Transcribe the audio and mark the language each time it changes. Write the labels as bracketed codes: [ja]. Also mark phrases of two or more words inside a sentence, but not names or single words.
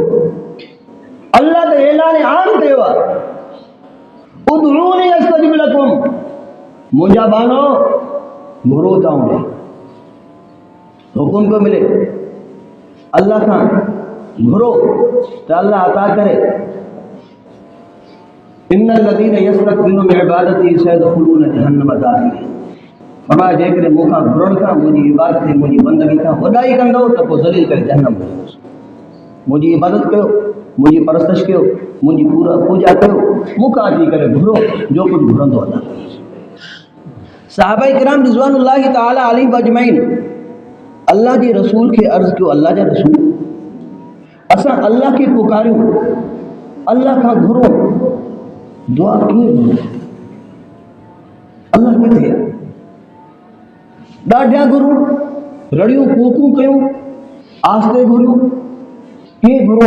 [sd] अल्लाह त ऐलान आम कयो आहे, [ar] ادعوني أستجب لكم, [sd] मुंहिंजा बानो घुरो था ॾे, हुकुम पियो मिले अल्लाह खां घुरो त अल्लाह अता करे। [ar] إن الذين يستكبرون من عبادتي سيدخلون جهنم داخرين. [sd] फरमाया जेकॾहिं मूंखां घुरण खां, मुंहिंजी इबादत ऐं मुंहिंजी बंदगी खां वॾाई कंदो त पोइ ज़लील करे जहन्नम में वेंदुसि। मुंहिंजी इबादत कयो, मुंहिंजी परस्तश कयो, मुंहिंजी पूरा पूजा कयो, मूंखां अची करे घुरो, जो कुझु घुरंदो अदा कंदुसि। सहाबाए किराम [ar] رضوان الله تعالى عليهم أجمعين [sd] अल्लाह जे रसूल खे अर्ज़ु कयो, अल्लाह जा रसूल असां अल्लाह खे पुकारियूं, अल्लाह खां घुरूं, दुआ कीअं घुरूं? अल्लाह किथे? ॾाढा घुरूं, रड़ियूं कूकूं कयूं, आस्ते घुरूं, कीअं घुरूं?